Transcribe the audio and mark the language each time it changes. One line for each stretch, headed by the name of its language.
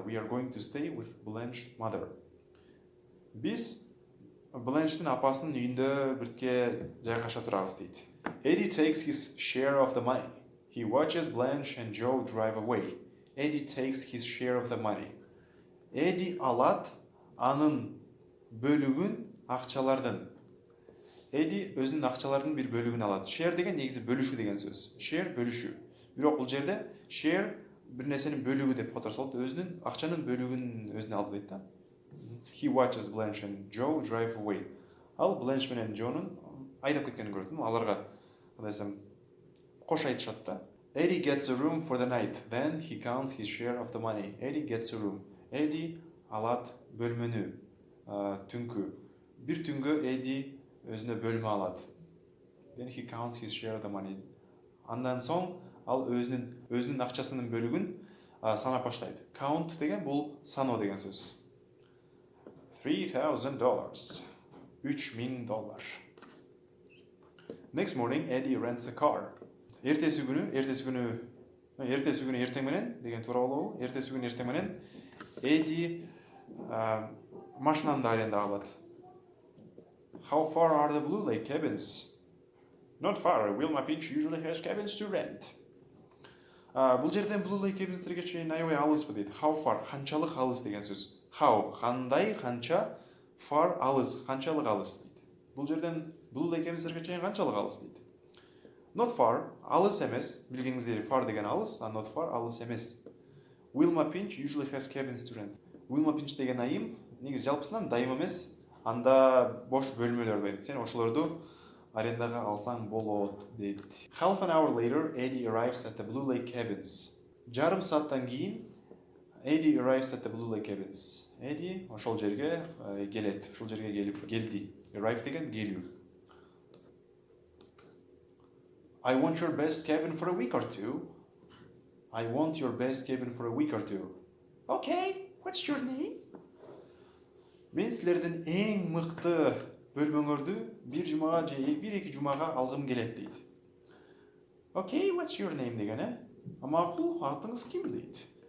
English: We are going to stay with Blanche's mother.
Kyrgyz: Биз Blanche'тин апасынын үйүндө бирге жайгаша турабыз дейт.
English: Eddie takes his share of the money. He watches Blanche and Joe drive away. Eddie takes his share of the money.
Kyrgyz: Eddie алат анын бөлүгүн акчалардын. Eddie өзүнүн акчаларынын бир бөлүгүн алат. Share деген негизи бөлүшүү деген сөз. Share бөлүшүү. Бирок бул жерде share бир нерсенин бөлүгү деп которсо болот. Өзүнүн акчанын бөлүгүн өзүнө алды дейт да. He watches Blanche and Joe drive away. Ал Blanche менен Joe'нун айдап кеткенин көрөт. Аларга кандай десем кош айтышат да.
English: Eddie gets a room for the night. Then he counts his share of the money. Eddie gets a room.
Kyrgyz: Eddie алат бөлмөнү. Түнкү. Бир түнгө Eddie өзүнө бөлмө алат. Then he counts his share of the money. Андан соң ал өзүнүн акчасынын бөлүгүн санап баштайт. Count деген бул саноо деген сөз.
English: $3,000. $3,000. Next morning, Eddie rents a car.
Kyrgyz: Эртеси күнү эртең менен деген туура болобу? Эртеси күнү эртең менен Eddie машинаны арендага алат.
English: How far are the Blue Lake cabins? Not far. Wilma Beach usually has cabins to rent.
Kyrgyz: Бул жерден Blue Lake Cabins'терге чейин аябай алыспы дейт.
English: How far?
Kyrgyz: Канчалык алыс деген сөз. How? Кандай, канча, far алыс, канчалык алыс дейт. Бул жерден Blue Lake Cabins'терге чейин канчалык алыс дейт.
English: Not far,
Kyrgyz: алыс эмес. Билгениңиздей far деген алыс, not far алыс эмес.
English: Wilma Pinch usually has cabins to rent.
Kyrgyz: Wilma Pinch деген айым негизи жалпысынан дайым эмес, анда бош бөлмөлөр бар. Сен ошолорду арендага алсаң болот дейт.
English: Half an hour later, Eddie arrives at the Blue Lake Cabins.
Kyrgyz: Жарым сааттан кийин
English: Eddie arrives at the Blue Lake Cabins.
Kyrgyz: Eddie ошол жерге келет. Ошол жерге келди. Arrive деген келүү.
English: I want your best cabin for a week or two. I want your best cabin for a week or two. Okay, what's your name?
Kyrgyz: Мен силердин эң мыкты бөлмөңөрдү бир жумага же бир-эки жумага алгым келет дейт.
English: Okay, what's your name
Kyrgyz: деген Макул, атыңыз ким дейт?